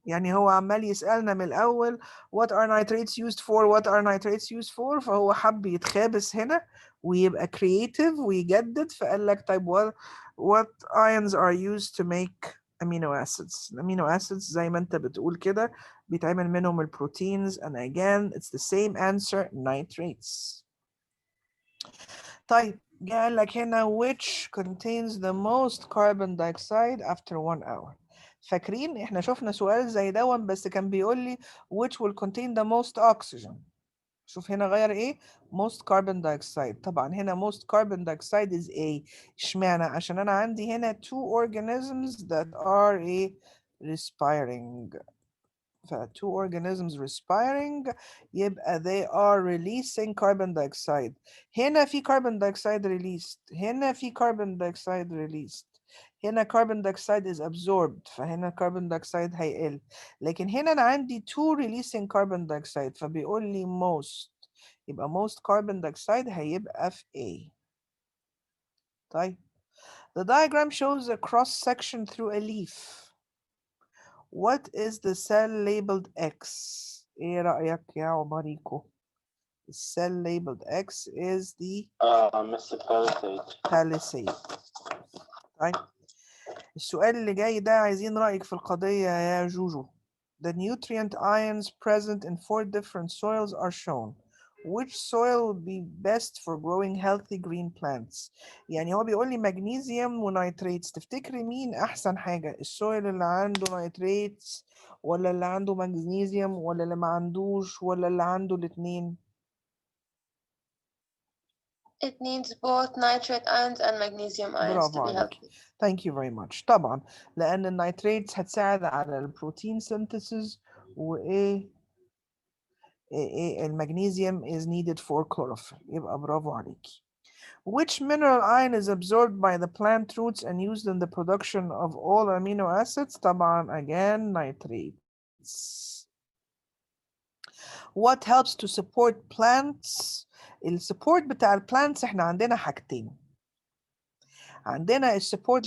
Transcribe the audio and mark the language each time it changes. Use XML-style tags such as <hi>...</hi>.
<ar>يعني هو عمال يسألنا من الأول</ar> <en>what are nitrates used for what are nitrates used for،</en> <ar>فهو حب يتخابس هنا ويبقى</ar> <en>creative</en> <ar>ويجدد، فقال لك طيب</ar> <en>what ions are used to make amino acids. amino acids</en> <ar>زي ما انت بتقول كده بيتعمل منهم البروتينز</ar> <en>and again it's the same answer nitrates.</en> <ar>طيب قال لك هنا</ar> <en>which contains the most carbon dioxide after 1 hour.</en> <ar>فاكرين احنا شفنا سؤال زي دون بس كان بيقول لي</ar> <en>which will contain the most oxygen.</en> <ar>شوف هنا غير ايه</ar> <en>most carbon dioxide.</en> <ar>طبعا هنا</ar> <en>most carbon dioxide is A.</en> <ar>اشمعنى؟ عشان انا عندي هنا</ar> <en>2 organisms that are respiring. ف 2 organisms respiring يبقى they are releasing carbon dioxide. هنا في carbon dioxide released، هنا في carbon dioxide released، هنا carbon dioxide is absorbed،</en> <ar>فهنا</ar> <en>carbon dioxide</en> <ar>هيقل.</ar> <en>لكن هنا أنا عندي 2 releasing carbon dioxide، فبيقول لي most، يبقى most carbon dioxide هيبقى في A.</en> <ar>طيب.</ar> <en>The diagram shows a cross section through a leaf. What is the cell labeled X?</en> <ar>ايه رأيك يا عمريكو؟</ar> <en>The cell labeled X is the Mr. Palisade. palisade.</en> <ar>طيب السؤال اللي جاي ده عايزين رأيك في القضية يا جوجو.</ar> <en>The nutrient ions present in 4 different soils are shown. Which soil would be best for growing healthy green plants?</en> <ar>يعني هو بيقول لي مغنيسيوم ونيتريتس، تفتكري مين أحسن حاجة؟ السويل اللي عنده نيتريتس ولا اللي عنده مغنيسيوم ولا اللي ما عندوش ولا اللي عنده الاتنين؟</ar> <en>It needs both nitrate ions and magnesium ions to be healthy. Thank you very much.</en> <ar>طبعا لأن النيتريتس هتساعد على البروتين synthesis وإيه المغنيسيوم</ar> <en>is needed for chlorophyll.</en> <ar>يبقى برافو عليكي.</ar> <en>Which mineral ion is absorbed by the plant roots and used in the production of all amino acids?</en> <ar>طبعا</ar> <en>again nitrates. What helps to support plants?</en> <ar>السبورت بتاع البلانتس احنا عندنا حاجتين. عندنا السبورت</ar>